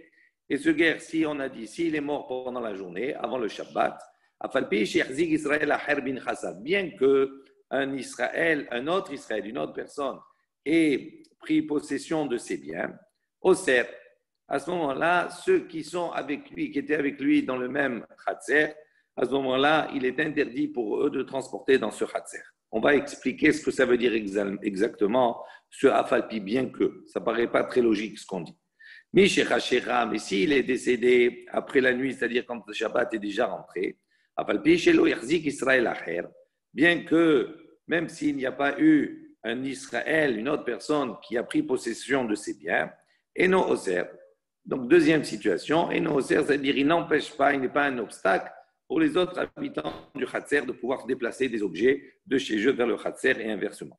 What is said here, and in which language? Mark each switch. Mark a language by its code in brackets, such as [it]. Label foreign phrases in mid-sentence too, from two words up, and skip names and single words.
[fr] Et ce guerre, si on a dit, s'il est mort pendant la journée, avant le Shabbat, bien qu'un Israël, un autre Israël, une autre personne, ait pris possession de ses biens, Oser, à ce moment-là, ceux qui sont avec lui, qui étaient avec lui dans le même Khatser, à ce moment-là, il est interdit pour eux de transporter dans ce Khatser. On va expliquer ce que ça veut dire exactement, ce afalpi, bien que ça ne paraît pas très logique ce qu'on dit. Mais s'il est décédé après la nuit, c'est-à-dire quand le Shabbat est déjà rentré, [he] אף על פי שלא החזיק ישראל אחר, [fr] bien que même s'il n'y a pas eu un Israël, une autre personne qui a pris possession de ses biens, [he] אינו אוסר. [fr] Donc, deuxième situation, [he] אינו אוסר, [fr] c'est-à-dire il n'empêche pas, il n'est pas un obstacle pour les autres habitants du Khatser de pouvoir déplacer des objets de chez eux vers le Khatser et inversement.